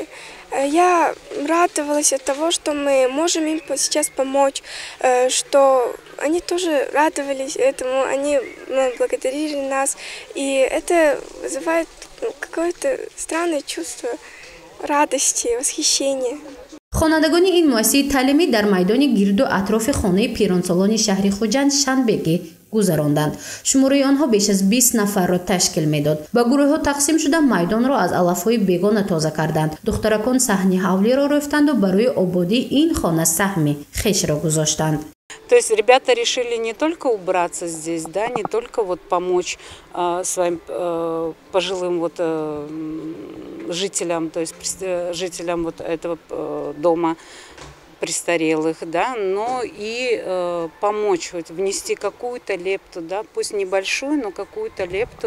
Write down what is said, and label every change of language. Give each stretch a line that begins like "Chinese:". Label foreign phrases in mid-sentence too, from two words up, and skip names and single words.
Russian: Я радовалась от того, что мы можем им сейчас помочь, что они тоже радовались этому, они благодарили нас, и это вызывает какое-то странное чувство радости, восхищения.
Tajik: хонандагони ин муассисаи таълимӣ дар майдони гирду атрофи хонаи пиронсолони шаҳри Хуҷанд шанбеги гузаронданд. шумораи онҳо беш аз 20 нафарро ташкил медод. ба гурӯҳҳо тақсим шуда майдонро аз алафҳои бегона тоза карданд. духтаракон саҳни ҳавлиро рӯфтанду барои ободии ин хона саҳми хешро гузоштанд.
Russian: То есть ребята решили не только убраться здесь, да, не только вот помочь своим пожилым вот жителям, то есть жителям вот этого дома престарелых, да, но и помочь, вот, внести какую-то лепту, да, пусть небольшую, но какую-то лепту.